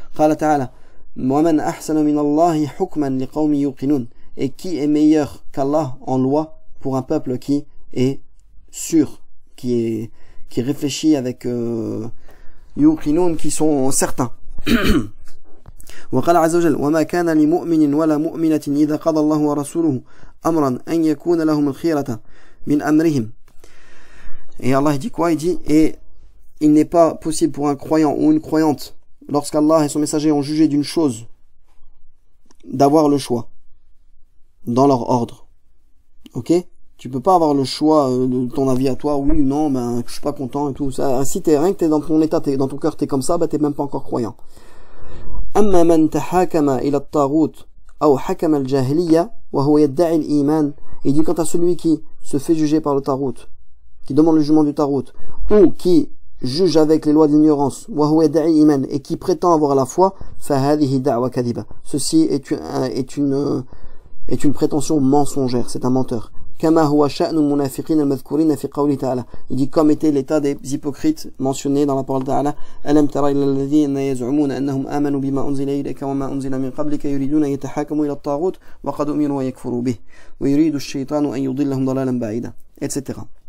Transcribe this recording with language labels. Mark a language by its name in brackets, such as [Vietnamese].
[Arabic] Qala ta'ala, wa man ahsanu min Allahi hukman liqawmi yuqinun, [French] et qui est meilleur qu'Allah en loi pour un peuple qui est sûr, qui réfléchit avec yuqinun, qui sont certains. [Arabic] وقال عز وجل وما كان لمؤمن ولا مؤمنة إذا قضى الله ورسوله أمرا أن يكون لهم الخيرة من أمرهم. [French] Et Allah dit quoi? Il dit et il n'est pas possible pour un croyant ou une croyante lorsqu'Allah et son messager ont jugé d'une chose d'avoir le choix dans leur ordre. Ok? Tu peux pas avoir le choix de ton avis à toi, oui, non, ben je suis pas content et tout ça. Si rien que t'es dans ton état, dans ton cœur t'es comme ça, ben t'es même pas encore croyant. [Arabic] أما من تحاكم إلى الطاغوت أو حكم الجاهلية وهو يدعي الإيمان. [French] Il dit quant à celui qui se fait juger par le tarot, qui demande le jugement du tarot, ou qui juge avec les lois d'ignorance, [Arabic] وهو يدعي الإيمان, [French] et qui prétend avoir la foi, [Arabic] فهذه دعوة كاذبة. [French] Ceci est une prétention mensongère, c'est un menteur. [Arabic] كما هو شأن المنافقين المذكورين في قوله تعالى. [French] Il dit comme était l'état des hypocrites mentionnés dans la parole d'Allah. [Arabic] ألم تر إلى الذين يزعمون أنهم آمنوا بما أنزل إليك وما أنزل من قبلك يريدون أن يتحاكموا إلى الطاغوت وقد أمروا ويكفروا به ويريد الشيطان أن يضلهم ضلالا بعيدا, etc.